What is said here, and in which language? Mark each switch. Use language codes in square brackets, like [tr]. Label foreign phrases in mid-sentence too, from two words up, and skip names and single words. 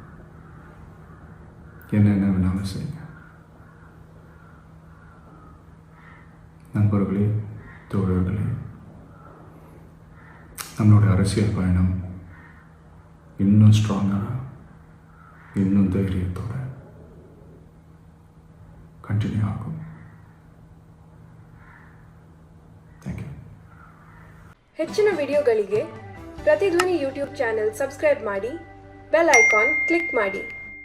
[ta] என்ன வேணாலும் செய்யுங்க. நண்பர்களே, தோழர்களே, நம்மளோட அரசியல் பயணம் இன்னும் ஸ்ட்ராங்காக, இன்னும் ಧೈರ್ಯத்தோட ಕಂಟಿನ್ಯೂ ಆகும். [en] thank you. [kn] ಹೆಚ್ಚಿನ ವಿಡಿಯೋಗಳಿಗೆ ಪ್ರತಿಧ್ವನಿ [en] YouTube channel subscribe [kn] ಮಾಡಿ, [en] bell icon click [kn] ಮಾಡಿ.